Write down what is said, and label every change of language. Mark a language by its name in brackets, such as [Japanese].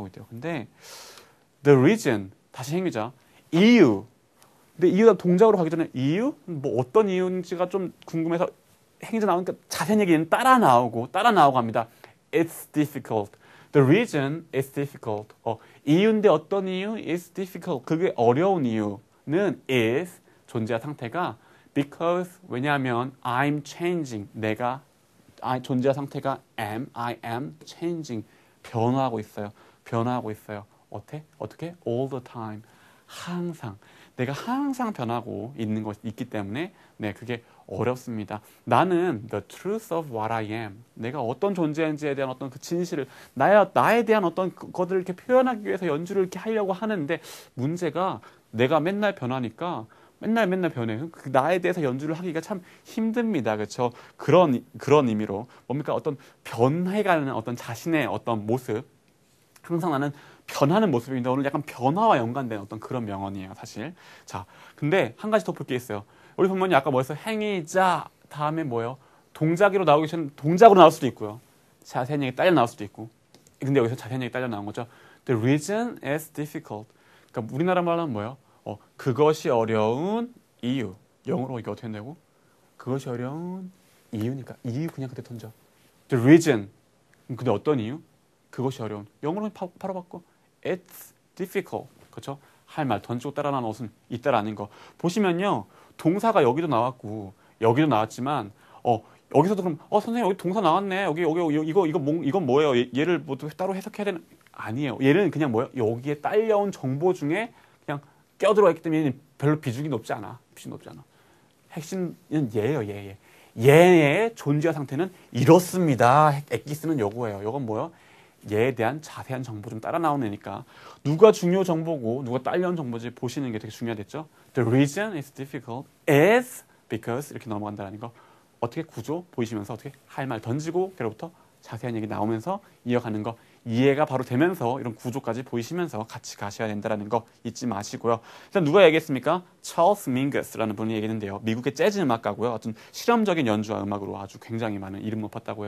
[Korean] 근데 [English] the reason [Korean] 다시 행위자 이유. 근데 이유가 동작으로 가기 전에 이유? 뭐 어떤 이유인지가 좀 궁금해서 행위자 나오니까 자세한 얘기는 따라 나오고 합니다. [English] It's difficult. The reason is difficult. [Korean] 이유인데 어떤 이유? [English] is difficult. [Korean] 그게 어려운 이유는 is 존재 상태가 because 왜냐하면 [English] I'm changing. [Korean] 존재 상태가 [English] I am changing. [Korean] 변화하고 있어요. 어떻게? [English] All the time. [Korean] 항상. 내가 항상 변하고 있는 것이 있기 때문에 그게 어렵습니다. 나는 [English] the truth of what I am. [Korean] 내가 어떤 존재인지에 대한 어떤 그 진실을 나에 대한 어떤 것들을 이렇게 표현하기 위해서 연주를 이렇게 하려고 하는데 문제가 내가 맨날 변하니까 맨날 변해. 그 나에 대해서 연주를 하기가 참 힘듭니다. 그렇죠? 그런 의미로 뭡니까? 어떤 변해가는 어떤 자신의 어떤 모습. 항상 나는 변하는 모습인데 오늘 약간 변화와 연관된 어떤 그런 명언이에요, 사실. 자, 근데 한 가지 더 볼 게 있어요. 우리 본문이 아까 뭐였어요? 행위자 다음에 뭐예요? 동작으로 나오기 전에 동작으로 나올 수도 있고요. 자세한 얘기 딸려 나올 수도 있고. 근데 여기서 자세한 얘기 딸려 나온 거죠. [English] The reason is difficult. [Korean] 그러니까 우리나라 말로 하면 뭐예요? 그것이 어려운 이유. 영어로 이게 어떻게 된다고? 그것이 어려운 이유니까 이유 그냥 그때 던져. [English] The reason. [Korean] 근데 어떤 이유? 그것이 어려운. 영어로 바로 바꿔. [English] It's difficult. [Korean] 그렇죠? 할 말 던지고 따라 나온 옷은 있다라는 거. 보시면요. 동사가 여기도 나왔고 여기도 나왔지만 여기서도 그럼 선생님 여기 동사 나왔네. 여기 이건 뭐예요? 얘를 뭐 따로 해석해야 되는 아니에요. 얘는 그냥 뭐예요? 여기에 딸려온 정보 중에 그냥 껴들어가 있기 때문에 별로 비중이 높지 않아. 핵심은 얘예요. 얘의 존재 상태는 이렇습니다. 엑기스는 요거예요. 요건 뭐예요? 얘에 대한 자세한 정보 좀 따라 나오는 애니까 누가 중요 정보고 누가 딸려온 정보인지 보시는 게 되게 중요하겠죠. [English] The reason is difficult is because [Korean] 이렇게 넘어간다는 거. 어떻게 구조 보이시면서 어떻게 할 말 던지고 그로부터 자세한 얘기 나오면서 이어가는 거 이해가 바로 되면서 이런 구조까지 보이시면서 같이 가셔야 된다는 거 잊지 마시고요. 일단 누가 얘기했습니까? 찰스 밍거스라는 분이 얘기했는데요. 미국의 재즈 음악가고요. 어떤 실험적인 연주와 음악으로 아주 굉장히 많은 이름 높았다고요.